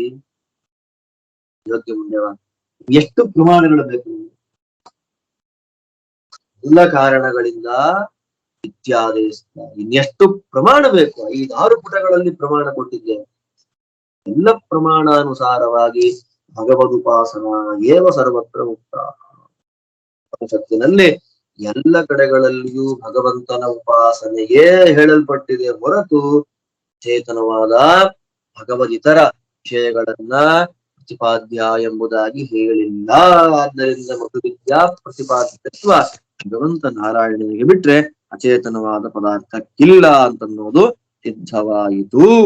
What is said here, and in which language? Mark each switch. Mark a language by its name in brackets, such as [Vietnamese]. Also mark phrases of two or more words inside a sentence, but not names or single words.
[Kannada] ಯೋಗ್ಯ ಮುಂಡೆವ, ಎಷ್ಟು ಪ್ರಮಾಣಗಳು ಬೇಕು? ಎಲ್ಲ ಕಾರಣಗಳಿಂದ ಇತ್ಯಾದಿ. ಇನ್ನೆಷ್ಟು ಪ್ರಮಾಣ ಬೇಕು? 5-6 ಪುಟಗಳಲ್ಲಿ ಪ್ರಮಾಣ ಕೊಟ್ಟಿದ್ದೇನೆ. ಎಲ್ಲ ಪ್ರಮಾಣಾನುಸಾರವಾಗಿ [Sanskrit] ಭಗವದುಪಾಸನ ಏವ ಸರ್ವತ್ರ ಉಕ್ತ. [Kannada] ಉಪನಿಷತ್ತಿನಲ್ಲಿ ಎಲ್ಲ ಕಡೆಗಳಲ್ಲಿಯೂ ಭಗವಂತನ ಉಪಾಸನೆಯೇ ಹೇಳಲ್ಪಟ್ಟಿದೆ ಹೊರತು ಚೇತನವಾದ ಭಗವದಿತರ ವಿಷಯಗಳನ್ನ ಪ್ರತಿಪಾದ್ಯ ಎಂಬುದಾಗಿ ಹೇಳಿಲ್ಲ. ಆದ್ದರಿಂದ ಮಧುವಿದ್ಯಾ ಪ್ರತಿಪಾದ್ಯತ್ವ ಭಗವಂತ ನಾರಾಯಣನಿಗೆ ಬಿಟ್ರೆ ಅಚೇತನವಾದ ಪದಾರ್ಥಕ್ಕಿಲ್ಲ ಅಂತನ್ನೋದು ಸಿದ್ಧವಾಯಿತು.